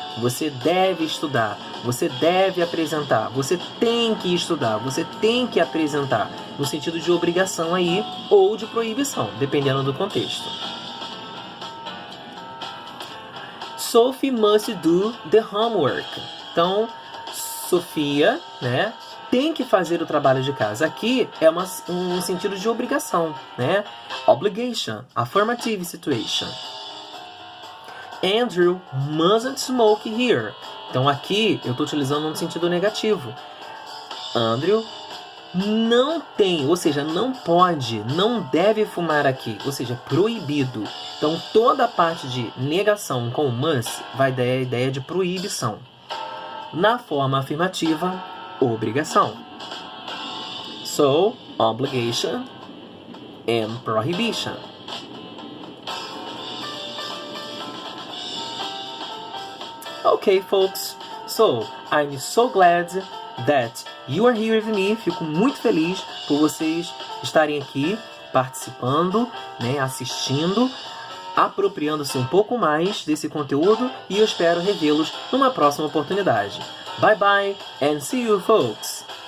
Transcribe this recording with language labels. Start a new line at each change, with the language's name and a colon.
Portuguese: você deve estudar, você deve apresentar, você tem que estudar, você tem que apresentar, no sentido de obrigação aí ou de proibição, dependendo do contexto.
English: Sophie must do the homework.
Portuguese: Então, Sofia, né, tem que fazer o trabalho de casa. Aqui é um sentido de obrigação, né?
English: Obligation, affirmative situation. Andrew mustn't smoke here.
Portuguese: Então aqui eu estou utilizando um sentido negativo. Andrew não tem, ou seja, não pode, não deve fumar aqui, ou seja, proibido. Então toda a parte de negação com must vai dar a ideia de proibição. Na forma afirmativa, obrigação.
English: So, obligation and prohibition. Okay, folks, so I'm so glad that you are here with me.
Portuguese: Fico muito feliz por vocês estarem aqui participando, né, assistindo, apropriando-se um pouco mais desse conteúdo e eu espero revê-los numa próxima oportunidade.
English: Bye bye and see you, folks!